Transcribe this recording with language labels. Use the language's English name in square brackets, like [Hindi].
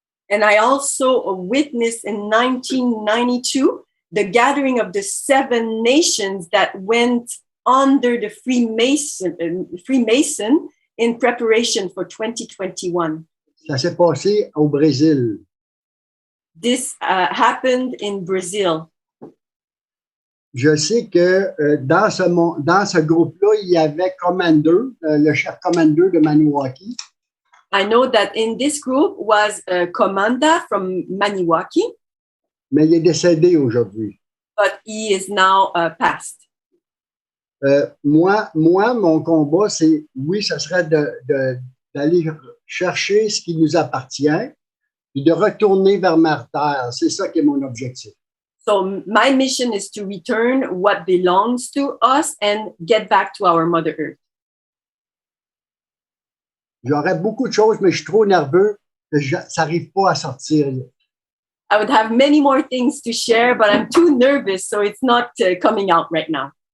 [English] And I also witnessed in 1992 the gathering of the 7 nations that went under the Freemason in preparation for 2021. [French] Ça s'est passé au Brésil. [English] This happened in Brazil. [French] Je sais que dans ce groupe-là, il y avait Commander, le chef Commander de Maniwaki. [English] I know that in this group was a commander from Maniwaki. [French] Mais il est décédé aujourd'hui. [English] But he is now passed. [French] Moi, mon combat, c'est, oui, ce serait d'aller chercher ce qui nous appartient et de retourner vers Mère Terre. C'est ça qui est mon objectif. [English] So my mission is to return what belongs to us and get back to our Mother Earth. [French] J'aurais beaucoup de choses, mais je suis trop nerveux que ça n'arrive pas à sortir. [English] I would have many more things to share, but I'm too nervous, so it's not coming out right now.